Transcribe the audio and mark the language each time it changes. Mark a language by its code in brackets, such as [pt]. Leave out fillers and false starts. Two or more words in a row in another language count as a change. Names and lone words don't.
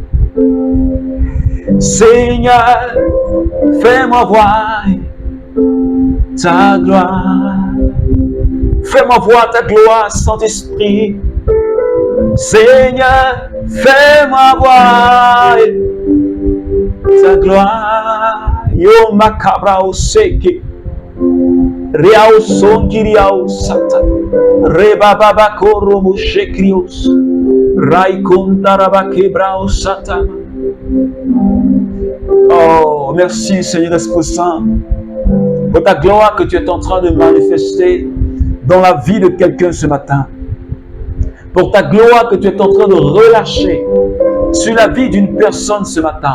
[fr] Seigneur, fais-moi voir ta gloire. Fais-moi voir ta gloire, Saint-Esprit. Seigneur, fais-moi voir ta gloire. Yo makabra oseke. Riao son kiriao sata. Rebaba koromo shekrios. Raikontaraba kebrao sata. Oh, merci Seigneur Esprit Saint pour ta gloire que tu es en train de manifester dans la vie de quelqu'un ce matin. Pour ta gloire que tu es en train de relâcher sur la vie d'une personne ce matin.